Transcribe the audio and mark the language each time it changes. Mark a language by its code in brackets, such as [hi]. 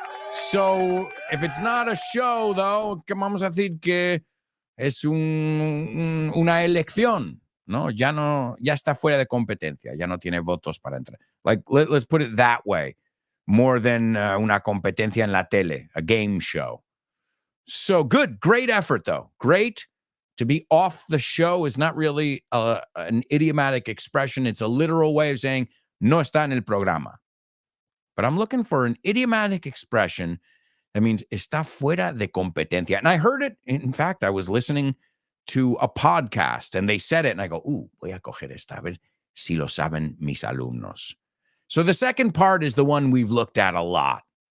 [en] So, if it's not a show, though, [es] que vamos a decir que es una elección, ¿no? Ya está fuera de competencia, ya no tiene votos para entrar. [en] Like, let's put it that way, more than [es] una competencia en la tele, [en] a game show. So, great effort, though. Great. To be off the show is not really an idiomatic expression. It's a literal way of saying, [es] no está en el programa. [en] But I'm looking for an idiomatic expression that means [es] está fuera de competencia. [en] And I heard it. In fact, I was listening to a podcast and they said it. And I go, [es] voy a coger esta, a ver si lo saben mis alumnos. [en] So the second part is the one we've looked at a lot.